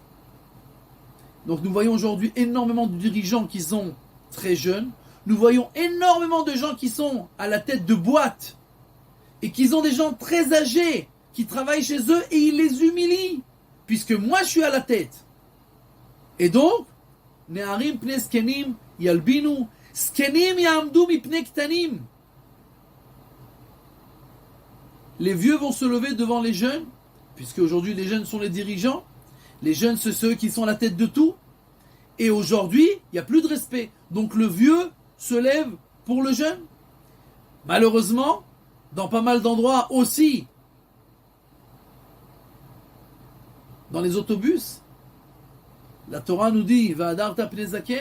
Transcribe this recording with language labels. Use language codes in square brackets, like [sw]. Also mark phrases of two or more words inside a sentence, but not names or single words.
[fr] Donc nous voyons aujourd'hui énormément de dirigeants qui sont très jeunes. Nous voyons énormément de gens qui sont à la tête de boîtes et qui ont des gens très âgés qui travaillent chez eux et ils les humilient puisque moi je suis à la tête. Et donc, [he] נערים פני זקנים ילבינו, זקנים יעמדו מפני קטנים. [fr] Les vieux vont se lever devant les jeunes, puisque aujourd'hui les jeunes sont les dirigeants. Les jeunes, c'est ceux qui sont à la tête de tout. Et aujourd'hui, il n'y a plus de respect. Donc le vieux se lève pour le jeune. Malheureusement, dans pas mal d'endroits aussi, dans les autobus, la Torah nous dit [he] והדרת פני זקן.